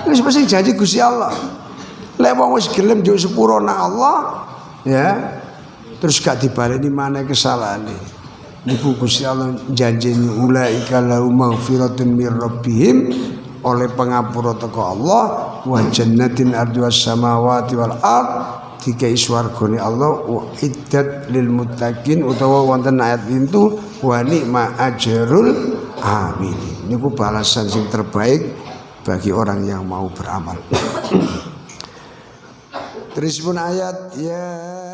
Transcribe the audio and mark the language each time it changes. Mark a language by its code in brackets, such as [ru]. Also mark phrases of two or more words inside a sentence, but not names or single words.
[jv] Wis mesti janji Gusti Allah. Lek wong wis gelem njuk sepuro nang Allah, ya. Terus gak dibaleni maneh kesalahane. Niku Gusti Allah janjeni [ar] أولئك لهم مغفرة من ربهم, [jv] oleh pengapura teko Allah, [ar] وجنة عرضها السماوات والأرض, [jv] dikai swargane Allah [ar] أعدت للمتقين, [jv] utawa wonten ayat itu [ar] ونعم أجر العاملين. [jv] Niku balasan sing [id] terbaik bagi orang yang mau beramal. [jv] Terus pun ayat ya